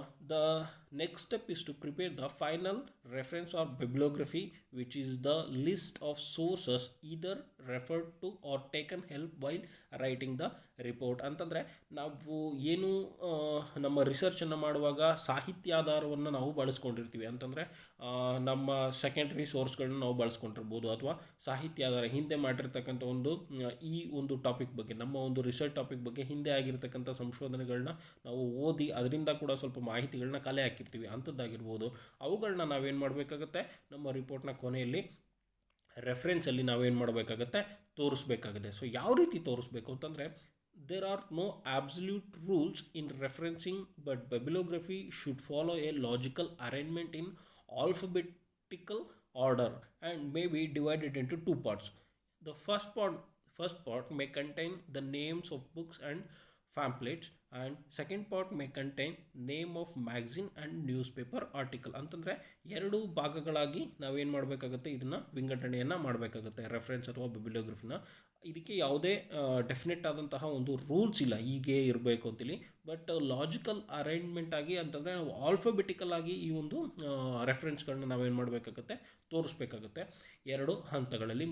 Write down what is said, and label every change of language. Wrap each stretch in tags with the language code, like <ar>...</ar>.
<en>The next step is to prepare the final reference or bibliography, which is the list of sources either referred to or taken help while writing the report.</en> <kn>ಅಂತಂದರೆ ನಾವು ಏನು ನಮ್ಮ ರಿಸರ್ಚನ್ನು ಮಾಡುವಾಗ ಸಾಹಿತ್ಯಾಧಾರವನ್ನು ನಾವು ಬಳಸ್ಕೊಂಡಿರ್ತೀವಿ. ಅಂತಂದರೆ ನಮ್ಮ secondary ಸೋರ್ಸ್ಗಳನ್ನ ನಾವು ಬಳಸ್ಕೊಂಡಿರ್ಬೋದು ಅಥವಾ ಸಾಹಿತ್ಯಾಧಾರ ಹಿಂದೆ ಮಾಡಿರ್ತಕ್ಕಂಥ ಈ ಒಂದು ಟಾಪಿಕ್ ಬಗ್ಗೆ, ನಮ್ಮ ಒಂದು ರಿಸರ್ಚ್ ಟಾಪಿಕ್ ಬಗ್ಗೆ ಹಿಂದೆ ಆಗಿರ್ತಕ್ಕಂಥ ಸಂಶೋಧನೆಗಳನ್ನ ನಾವು ಓದಿ ಅದರಿಂದ ಕೂಡ ಸ್ವಲ್ಪ ಮಾಹಿತಿಗಳನ್ನ ಕಲೆ ಹಾಕಿರ್ತೀವಿ ಅಂಥದ್ದಾಗಿರ್ಬೋದು. ಅವುಗಳನ್ನ ನಾವೇನು ಮಾಡಬೇಕಾಗತ್ತೆ, ನಮ್ಮ ರಿಪೋರ್ಟ್ನ ಕೊನೆಯಲ್ಲಿ ರೆಫರೆನ್ಸಲ್ಲಿ ನಾವೇನು ಮಾಡಬೇಕಾಗತ್ತೆ, ತೋರಿಸ್ಬೇಕಾಗುತ್ತೆ. ಸೊ ಯಾವ ರೀತಿ ತೋರಿಸ್ಬೇಕು ಅಂತಂದರೆ,</kn> <en>there are no absolute rules in referencing, but bibliography should follow a logical arrangement in alphabetical order and may be divided into two parts. The first part may contain the names of books and pamphlets, and second part may contain name of magazine and newspaper article.</en> <kn>ಅಂತಂದರೆ ಎರಡು ಭಾಗಗಳಾಗಿ ನಾವೇನು ಮಾಡಬೇಕಾಗುತ್ತೆ, ಇದನ್ನು ವಿಂಗಡಣೆಯನ್ನು ಮಾಡಬೇಕಾಗುತ್ತೆ reference ಅಥವಾ ಬಿಬ್ಲಿಯೋಗ್ರಫಿನ. ಇದಕ್ಕೆ ಯಾವುದೇ ಡೆಫಿನೆಟ್ ಆದಂತಹ ಒಂದು ರೂಲ್ಸ್ ಇಲ್ಲ ಹೀಗೆ ಇರಬೇಕು ಅಂತೇಳಿ, ಬಟ್ ಲಾಜಿಕಲ್ ಅರೇಂಜ್ಮೆಂಟ್ ಆಗಿ ಅಂತಂದರೆ ನಾವು ಆಲ್ಫಾಬೆಟಿಕಲ್ ಆಗಿ ಈ ಒಂದು ರೆಫರೆನ್ಸ್ಗಳನ್ನ ನಾವೇನು ಮಾಡಬೇಕಾಗುತ್ತೆ, ತೋರಿಸ್ಬೇಕಾಗುತ್ತೆ ಎರಡು ಹಂತಗಳಲ್ಲಿ.</kn>